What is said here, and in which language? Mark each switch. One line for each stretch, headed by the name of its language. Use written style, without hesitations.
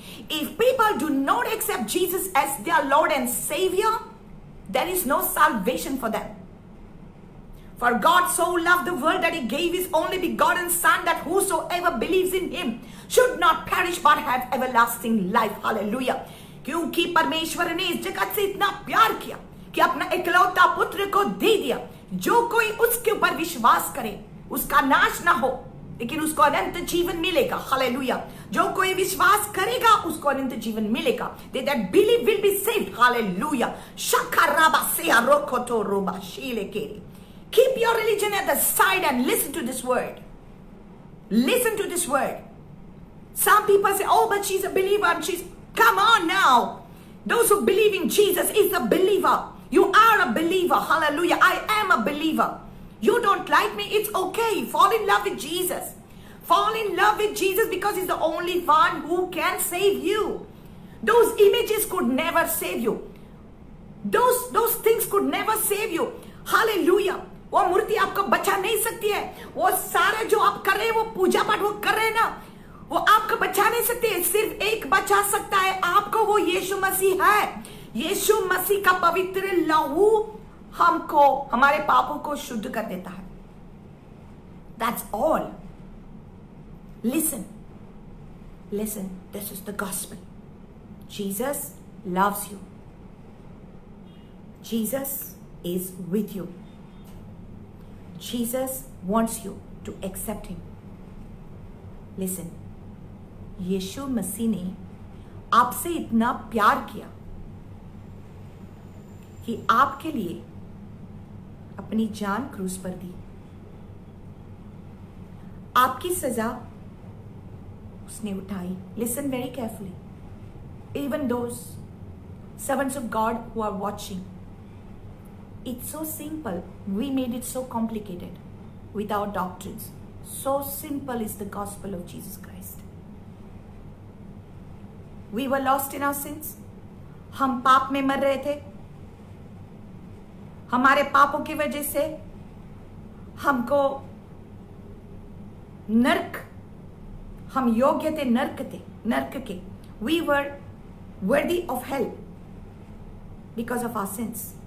English: If people do not accept Jesus as their Lord and Savior, there is no salvation for them. For God so loved the world that he gave his only begotten Son, that whosoever believes in him should not perish but have everlasting life. Hallelujah.
Hindi: क्योंकि परमेश्वर ने इस जगत से इतना प्यार किया कि अपना इकलौता पुत्र को दे दिया. जो कोई उसके ऊपर विश्वास करे उसका नाश ना हो लेकिन उसको अनंत जीवन मिलेगा. हालेलुया. जो कोई विश्वास करेगा उसको अनंत जीवन मिलेगा.
English: They that believe will be saved.
Hindi: Hallelujah. शखराबा से रोखोतो रोबा शीलेके.
English: Keep your religion at the side and listen to this word. Listen to this word. Some people say, oh, but she's a believer and she's... Come on now. Those who believe in Jesus is a believer. You are a believer. Hallelujah. I am a believer. You don't like me, it's okay. Fall in love with Jesus. Fall in love with Jesus because he's the only one who can save you. Those images could never save you. Those things could never save you. Hallelujah.
Hindi: वो मूर्ति आपको बचा नहीं सकती है. वो सारे जो आप कर रहे हैं वो पूजा पाठ वो कर रहे हैं ना, वो आपको बचा नहीं सकते. सिर्फ एक बचा सकता है आपको, वो यीशु मसीह है. यीशु मसीह का पवित्र लहू हमको हमारे पापों को शुद्ध कर देता है.
English: That's all. Listen. Listen. This is the gospel. Jesus loves you. Jesus is with you. Jesus wants you to accept him. Listen.
Hindi: यीशु मसीह ने आपसे इतना प्यार किया कि आपके लिए अपनी जान क्रूस पर दी. आपकी सजा उसने उठाई.
English: Listen very carefully. Even those servants of God who are watching, it's so simple. We made it so complicated with our doctrines. So simple is the gospel of Jesus Christ. We were lost in our sins.
Hindi: हम पाप में मर रहे थे. हमारे पापों की वजह से हमको नरक, हम योग्य थे नरक के.
English: We were worthy of hell because of our sins.